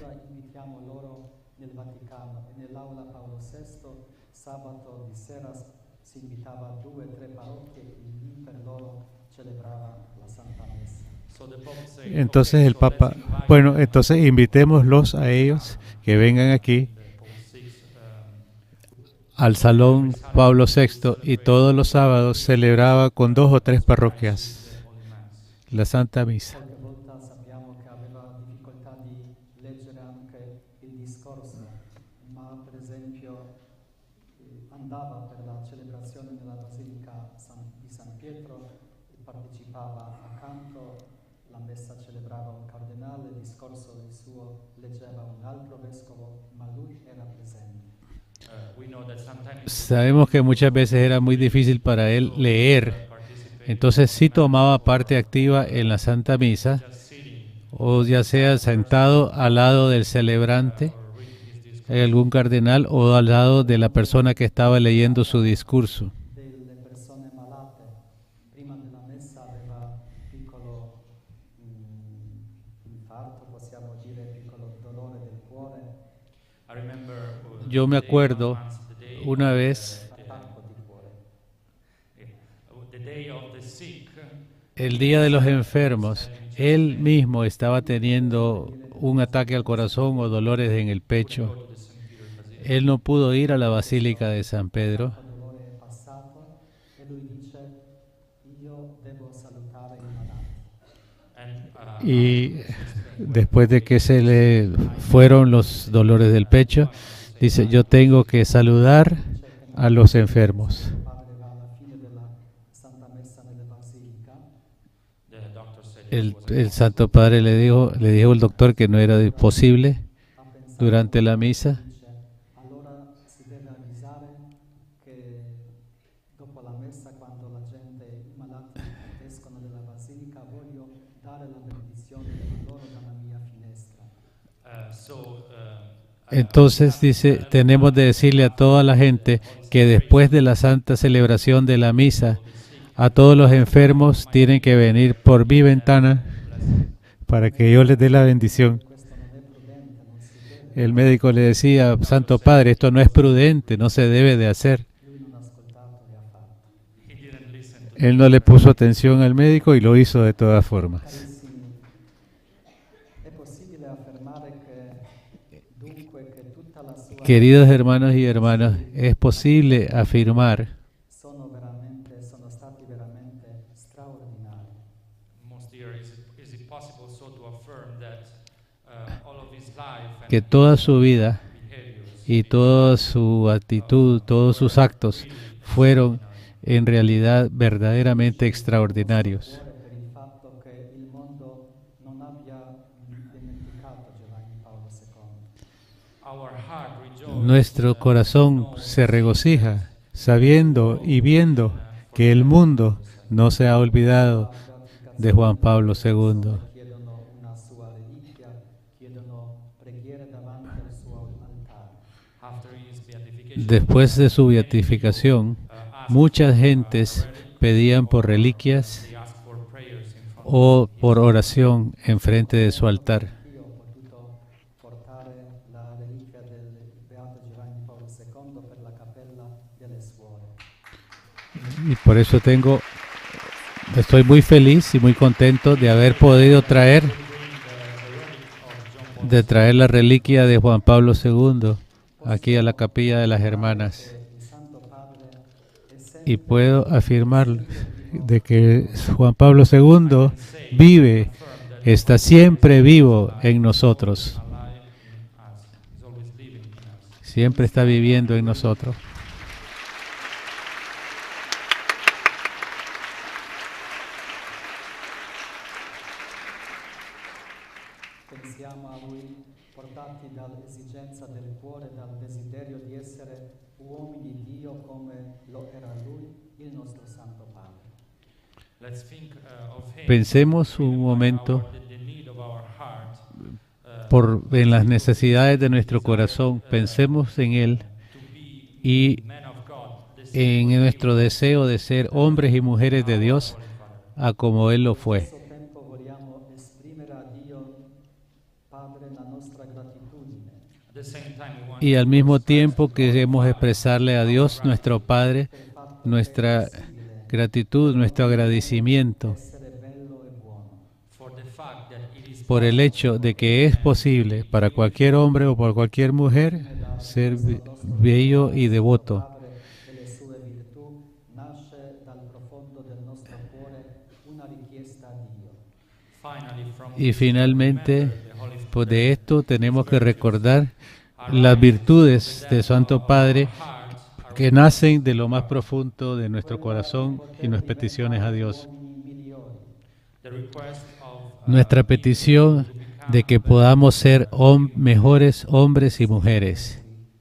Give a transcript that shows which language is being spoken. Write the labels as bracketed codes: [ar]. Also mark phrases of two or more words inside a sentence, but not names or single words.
[it] Ora invitiamo loro nel Vaticano e nell'aula Paolo VI, sabato di sera si invitava 2 o 3 parrocchie e lì per loro celebrava la Santa Messa. [en] So the Pope said, [es] Entonces okay, el so Papa, [en] let's invite [es] bueno, entonces invitémoslos a ellos que vengan aquí [en] the Pope VI, [es] al Salón Pablo VI y todos los sábados celebraba con 2 o 3 parroquias [en] the Holy Mass. [es] la Santa Misa. [it] Qualche volta sappiamo che aveva difficoltà di leggere anche il discorso, ma per esempio andava per la celebrazione nella Basilica di San Pietro e partecipava accanto, la messa celebrava un cardinale, il discorso il suo leggeva un altro vescovo, ma lui era presente. [en] We know that sometimes [es] Sabemos que muchas veces era muy difícil para él leer, [en] participate [es] entonces sí tomaba parte activa en la Santa Misa, [en] just sitting [es] o ya sea sentado al lado del celebrante, [en] or reading his discourse. [es] algún cardenal, o al lado de la persona que estaba leyendo su discurso. [it] Delle persone malate, prima della messa aveva piccolo infarto, possiamo dire piccolo dolore del cuore, [en] I remember [es] Yo me [en] the day, [es] acuerdo [en] once the day [es] una [en] of [es] vez, [it] attacco di cuore. [en] the day of the sick, [es] el día de los enfermos, él mismo estaba teniendo un ataque al corazón o dolores en el pecho. [en] go to the St. Peter's Basilica. [es] Él no pudo ir a la Basílica de San Pedro. [it] Il dolore è passato e lui dice io devo salutare i malati. [en] And [es] Y después de que se le fueron los dolores del pecho, dice, yo tengo que saludar a los enfermos. [it] Il padre va alla fine della Santa Messa nelle Basilica, [en] the doctor said [es] El Santo Padre le dijo al doctor que no era posible [it] ha pensato [es] durante la misa. [it] dice allora si deve avvisare che dopo la messa quando la gente, i malati escono dalla Basilica, voglio dare la benedizione a loro dalla mia finestra. [es] Entonces dice, tenemos de decirle a toda la gente que después de la santa celebración de la misa, a todos los enfermos tienen que venir por mi ventana para que yo les dé la bendición. [it] Questo non è prudente, non si deve. [es] El médico le decía, Santo Padre, esto no es prudente, no se debe de hacer. [it] Lui non ha ascoltato e ha fatto. [en] he didn't listen to [es] Él no le puso atención al médico y lo hizo de todas formas. [it] Carissimi, è possibile affermare che dunque che tutta la sua [es] Queridos hermanos y hermanas, es posible afirmar [it] sono stati veramente straordinari. [en] Most dear, is it possible so to affirm that all of his life and [es] que toda su vida [en] behaviors [es] y toda su actitud, todos sus actos fueron en realidad verdaderamente extraordinarios? [it] Per il fatto che il mondo non abbia dimenticato Giovanni Paolo II. [en] our heart rejoices [es] Nuestro corazón se regocija sabiendo y viendo que el mundo no se ha olvidado de Juan Pablo II. [it] Chiedono una sua reliquia, chiedono preghiere davanti al suo altare. [en] after his beatification. [es] Después de su beatificación, muchas gentes pedían por reliquias [en] They asked for prayers in front [es] o por oración enfrente de su altar. [it] Io ho potuto portare la reliquia del Beato Giovanni Paolo II per la cappella delle suore. [es] Y por eso estoy muy feliz y muy contento de haber podido traer la reliquia de Juan Pablo II aquí a la capilla de las hermanas. [it] Il Santo Padre è sempre [es] Y puedo afirmar de que Juan Pablo II vive, está siempre vivo en nosotros, [en] alive in us. He's always living in us. [es] siempre está viviendo en nosotros. [it] pensiamo a Lui portati dall'esigenza del cuore, dal desiderio di essere uomini di Dio come lo era Lui, il nostro Santo Padre. [en] Let's think of him. [es] Pensemos un momento [en] The need of our heart [es] en las necesidades de nuestro corazón, pensemos en Él [en] to be [es] y [en] men of God. [es] en nuestro deseo de ser hombres y mujeres de Dios a como Él lo fue. [it] Allo stesso tempo vogliamo esprimere a Dio Padre la nostra gratitudine, [en] At the same time, we want [es] Y al mismo tiempo queremos expresarle a Dios, nuestro Padre, nuestra gratitud, nuestro agradecimiento [it] essere bello e buono. [en] for the fact that it is [es] por el hecho de que es posible para cualquier hombre o para cualquier mujer ser bello y devoto. [it] Padre e le sue virtù nasce dal profondo del nostro cuore una richiesta a Dio. [en] finally from [es] Y finalmente, [en] the Holy Spirit. [es] pues de esto tenemos que recordar las virtudes del Santo Padre que nacen de lo más profundo de nuestro corazón y nuestras peticiones a Dios. [en] The request of [es] Nuestra petición de que podamos ser mejores hombres y mujeres.